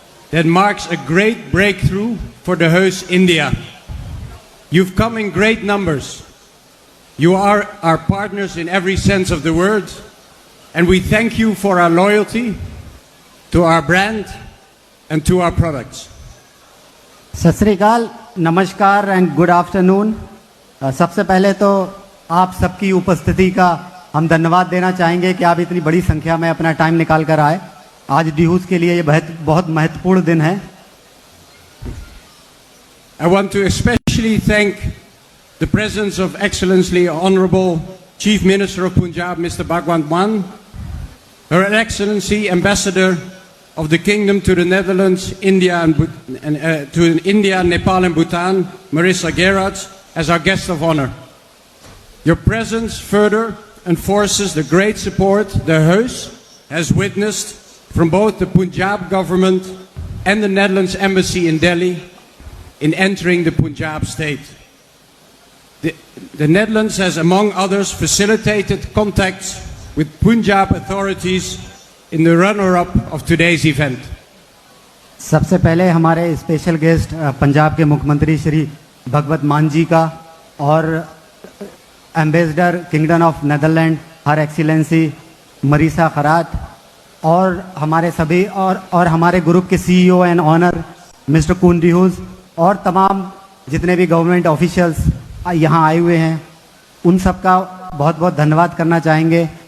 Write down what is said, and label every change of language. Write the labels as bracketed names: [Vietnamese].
[English] That marks a great breakthrough for the host India. You've come in great numbers. You are our partners in every sense of the word, and we thank you for our loyalty to our brand and to our products. [Hindi] सत श्री अकाल, नमस्कार [English] And good afternoon. [Hindi] सबसे पहले तो आप सबकी उपस्थिति का हम धन्यवाद देना चाहेंगे कि आप इतनी बड़ी संख्या में अपना टाइम निकाल कर आए। आज डिहूस के लिए ये बहुत महत्वपूर्ण दिन है। [English] I want to especially thank the presence of Excellency Honorable Chief Minister of Punjab, Mr. Bhagwant Mann, Her Excellency Ambassador of the Kingdom to the Netherlands, India, to India, Nepal, and Bhutan, Marissa Gerards, as our guest of honor. Your presence further enforces the great support the host has witnessed from both the Punjab government and the Netherlands Embassy in Delhi in entering the Punjab state. The Netherlands has, among others, facilitated contacts with Punjab authorities in the runner-up of today's event. [Hindi] सबसे पहले हमारे special guest Punjab के मुख्यमंत्री श्री भगवत मान जी का और ambassador kingdom of Netherland हर excellency Marisa Kharat और हमारे सभी और हमारे ग्रुप के सीईओ एंड ऑनर मिस्टर कून डिहूज और तमाम जितने भी गवर्नमेंट ऑफिशियल्स यहाँ आए हुए हैं, उन सब का बहुत बहुत धन्यवाद करना चाहेंगे।